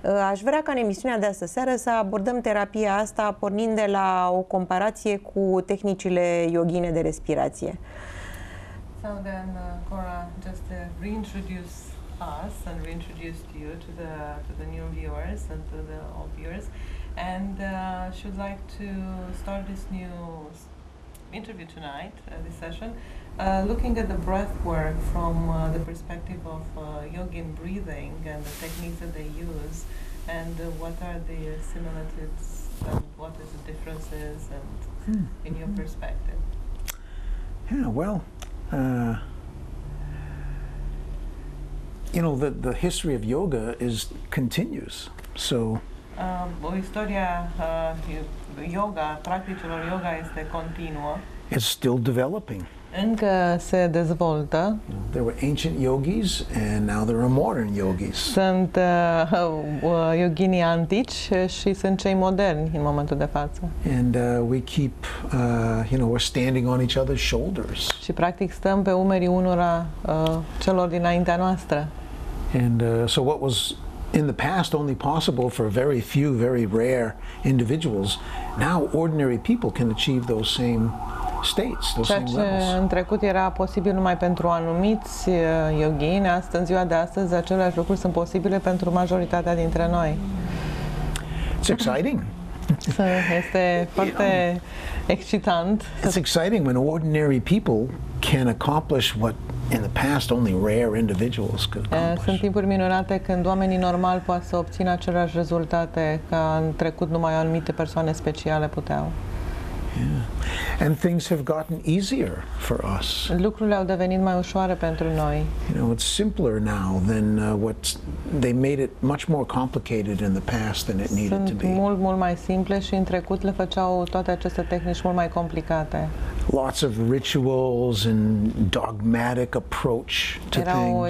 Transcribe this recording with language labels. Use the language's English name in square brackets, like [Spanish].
[Romanian] Aș vrea ca în emisiunea de astă seară să abordăm terapia asta pornind de la o comparație cu tehnicile yoghine de respirație. [English] So then Cora just reintroduce us and reintroduced you to the new viewers and to the old viewers. And she would like to start this new interview tonight, this session, looking at the breath work from the perspective of yogin breathing and the techniques that they use, and what are the similarities and what is the differences, and in your perspective. Yeah, well, you know, the history of yoga continues, so. [Romanian] Istoria yoga, practicilor yoga este continuă. [English] It's still developing. [Romanian] Încă se dezvoltă. [English] There were ancient yogis and now there are modern yogis. [Romanian] Sunt yoginii antici și sunt cei moderni în momentul de față. [English] And we keep, you know, we're standing on each other's shoulders. [Romanian] Și practic stăm pe umerii unora celor dinaintea noastră. [English] And so what was in the past only possible for very few, very rare individuals, now ordinary people can achieve those same states, those same levels. [Romanian] Ceea ce în trecut era posibil numai pentru anumiți yoghini, astăzi, în ziua de astăzi, aceleași lucruri sunt posibile pentru majoritatea dintre noi. [English] It's exciting. [Romanian] Este foarte excitant. [English] It's exciting when ordinary people can accomplish what in the past only rare individuals could accomplish. [Romanian] Sunt timpuri minunate când oamenii normali pot să obțină aceleași rezultate ca în trecut numai anumite persoane speciale puteau. Yeah. [English] And things have gotten easier for us. [Romanian] Lucrurile au devenit mai ușoare pentru noi. [English] You know, it's simpler now than what they made it much more complicated in the past than it needed to be. [Romanian] Sunt mult mai simple și în trecut le făceau toate aceste tehnici mult mai complicate. [English] Lots of rituals and dogmatic approach to things.